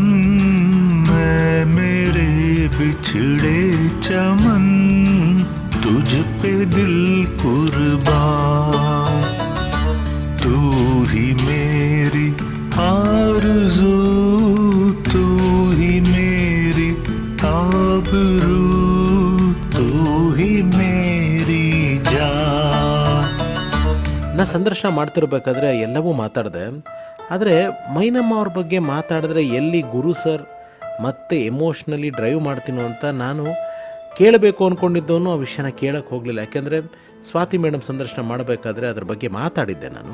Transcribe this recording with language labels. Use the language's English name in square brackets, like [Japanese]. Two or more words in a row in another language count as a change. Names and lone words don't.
[Hindi] मैं मेरे बिछड़े चमन तुझ पे दिल कुर्बान तू ही मेरी आरज़ू तू ही मेरी आबरू तू ही मेरी जान. [Kannada] ನಾ ಸಂದರ್ಶನ ಮಾಡ್ತಿರ್ಬೇಕಾದ್ರೆ ಎಲ್ಲವೂ ಮಾತಾಡಿದೆ. ಆದರೆ ಮೈನಮ್ಮ ಅವ್ರ ಬಗ್ಗೆ ಮಾತಾಡಿದ್ರೆ ಎಲ್ಲಿ ಗುರು ಸರ್ ಮತ್ತೆ [English] emotionally drive [Kannada] ಮಾಡ್ತೀನೋ ಅಂತ ನಾನು ಕೇಳಬೇಕು ಅಂದ್ಕೊಂಡಿದ್ದವನು ಆ ವಿಷಯನ ಕೇಳಕ್ಕೆ ಹೋಗಲಿಲ್ಲ. ಯಾಕೆಂದರೆ ಸ್ವಾತಿ ಮೇಡಮ್ ಸಂದರ್ಶನ ಮಾಡಬೇಕಾದ್ರೆ ಅದ್ರ ಬಗ್ಗೆ ಮಾತಾಡಿದ್ದೆ ನಾನು.